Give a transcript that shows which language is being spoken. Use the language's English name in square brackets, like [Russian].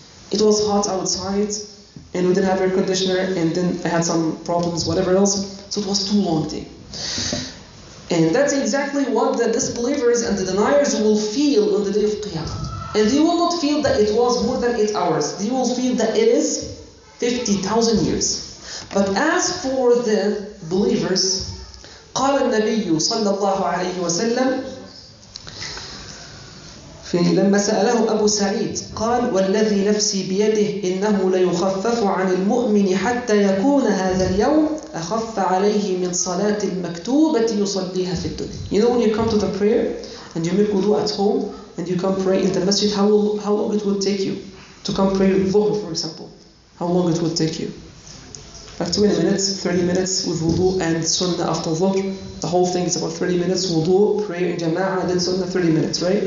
[English] It was hot outside, and we didn't have air conditioner, and then I had some problems, whatever else. So it was too long day. And that's exactly what the disbelievers and the deniers will feel on the day of Qiyamah. And they will not feel that it was more than 8 hours. They will feel that it is 50,000 years. But as for the believers, [Arabic] قال النبي صلى الله عليه وسلم لما سأله أبو سعيد قال والذي نفسي بيده إنه ليخفف عن المؤمن حتى يكون هذا اليوم أخف عليه من صلاة المكتوبة يصليها في الدنيا. [English] You know, when you come to the prayer and you make wudu at home and you come pray in the masjid, how long it would take you to come pray dhuhr, for example? How long it would take you? Like 20 minutes, 30 minutes with wudu and sunnah after dhuhr. The whole thing is about 30 minutes, wudu, prayer in jama'ah, and then sunnah 30 minutes, right?